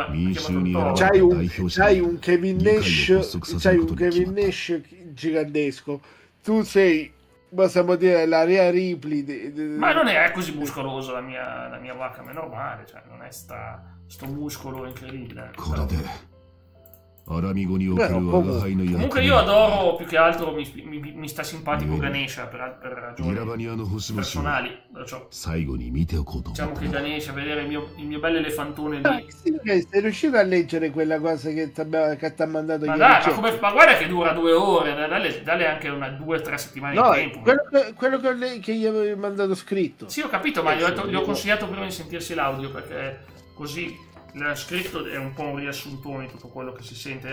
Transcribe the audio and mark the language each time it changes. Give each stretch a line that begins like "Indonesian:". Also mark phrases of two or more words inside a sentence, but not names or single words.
Italian: C'hai un Kevin Nash gigantesco. Tu sei, possiamo dire, la Rhea Ripley. Ma non è così muscoloso la mia Wakame, è normale, cioè non è sto muscolo incredibile.
Japanese: アラミ語における我が輩の役
Italian: Comunque io adoro più che altro, mi sta simpatico Ganesha per ragioni personali. Perciò
Japanese: 最後に見ておこうと
Italian: diciamo
Japanese: 思っ
Italian: che
Japanese: た。
Italian: Ganesha, vedere il mio bello elefantone lì. Sei riuscito a leggere quella cosa che ti ha mandato Ma ieri? dai, ma guarda che dura 2 ore, dalle anche 2 o 3 settimane No, di tempo. quello che gli avevi mandato scritto. Sì, ho capito, ma gli ho consigliato prima di sentirsi l'audio perché così scritto è un po' un riassuntone di tutto quello che si sente.